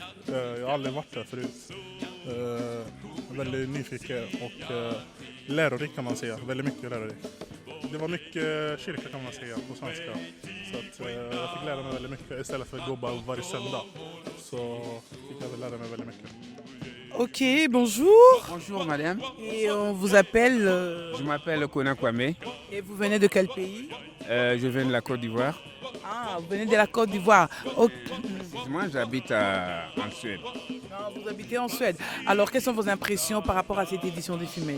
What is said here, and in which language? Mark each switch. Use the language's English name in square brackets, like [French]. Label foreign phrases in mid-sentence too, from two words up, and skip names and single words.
[Swedish] Jag har aldrig varit där förut. Väldigt nyfiken och lärorik kan man säga. Väldigt mycket lärorik. Det var mycket kyrka kan man säga på svenska. Så att jag fick lära mig väldigt mycket istället för att gå bara varje söndag. Så fick jag väl lära mig väldigt mycket. [French] Ok, bonjour. Bonjour madame. Et on vous appelle Je m'appelle Kona Kwame. Et vous venez de quel pays? Je viens de la Côte d'Ivoire. Ah, vous venez de la Côte d'Ivoire. Okay. Moi, j'habite en Suède. Ah, vous habitez en Suède. Alors, quelles sont vos impressions par rapport à cette édition de Fimes?